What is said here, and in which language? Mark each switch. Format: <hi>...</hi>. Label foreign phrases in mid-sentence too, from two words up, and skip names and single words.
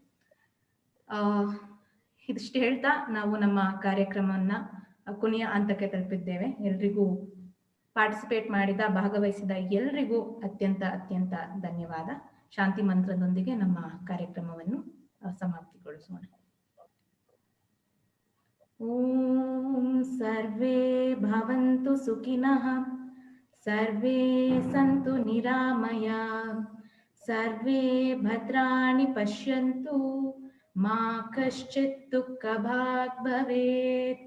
<kn>ಇದಿಷ್ಟು ಹೇಳ್ತಾ ನಾವು ನಮ್ಮ ಕಾರ್ಯಕ್ರಮವನ್ನ ಕೊನೆಯ ಹಂತಕ್ಕೆ ತಲುಪಿದ್ದೇವೆ. ಎಲ್ರಿಗೂ ಪಾರ್ಟಿಸಿಪೇಟ್ ಮಾಡಿದ ಭಾಗವಹಿಸಿದ ಎಲ್ಲರಿಗೂ ಅತ್ಯಂತ ಅತ್ಯಂತ ಧನ್ಯವಾದ. ಶಾಂತಿ ಮಂತ್ರದೊಂದಿಗೆ ನಮ್ಮ ಕಾರ್ಯಕ್ರಮವನ್ನು ಸಮಾಪ್ತಿಗೊಳಿಸೋಣ.</kn> <sa>ಓಂ ಸರ್ವೇ ಭವಂತು ಸುಖಿನಃ, ಸರ್ವೇ ಸಂತು ನಿರಾಮಯ, ಸರ್ವೇ ಭದ್ರಾಣಿ ಪಶ್ಯಂತು, ಮಾ ಕಶ್ಚಿತ್ ದುಃಖ ಭಾಗ್ ಭವೇತ್.</sa>